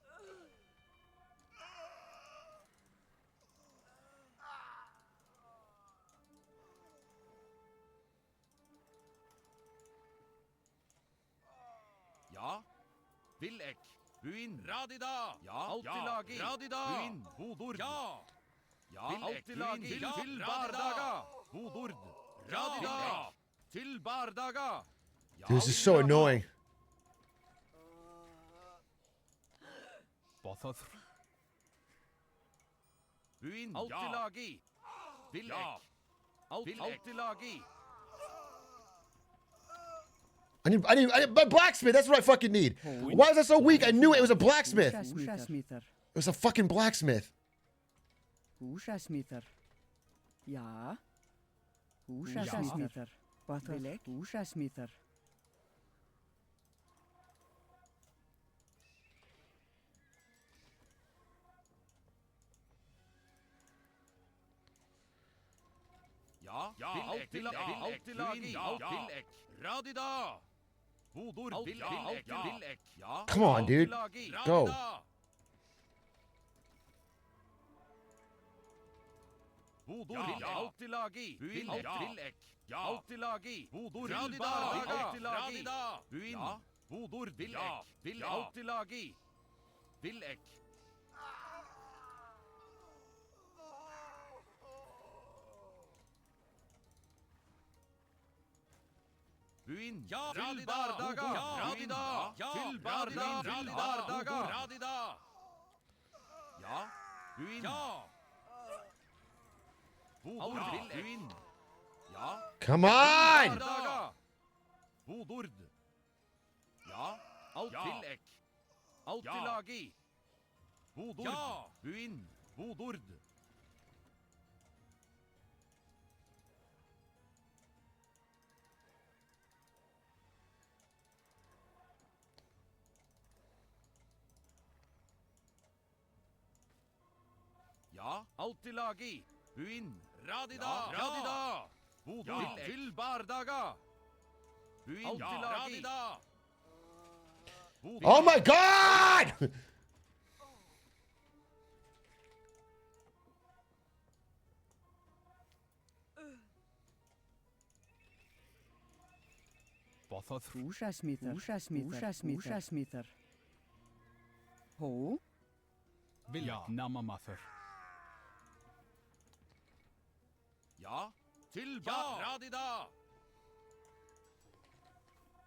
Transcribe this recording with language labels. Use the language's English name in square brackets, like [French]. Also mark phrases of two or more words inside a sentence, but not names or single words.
[English] Ja, Villek, Buin, Radida, ja, Altilagi, Radida, Buin, Bodord, ja, Altilagi, til Bardaga, Bodord, Radida, til Bardaga. This is so annoying. Buin, Altilagi, Villek, Altilagi. I need a blacksmith. That's what I fucking need. Why is that so weak? I knew it was a blacksmith. It was a fucking blacksmith. Ushasmiter. Ja. Ushasmiter. Bothor. Ushasmiter. Ja, Altilagi, Villek, Radida. Bodord, Villek, ja. Come on, dude. Go. Bodord, Altilagi, Villek, Altilagi, Bodord, Radida, Buin, Bodord, Villek, Altilagi, Villek. Buin, ja, til Bardaga, Radida, til Bardaga, Radida. Ja, Buin, ja. Bodord, Buin, ja. Come on! Bardaga. Bodord. Ja, Altilek, Altilagi. Bodord, ja. Buin, Bodord. Ja, Altilagi, Buin, Radida, Radida, Bodord, til Bardaga, Buin, Altilagi, Radida. Oh my God! Ushasmiter. Ho? Ja, Namamather. Ja, til Radida.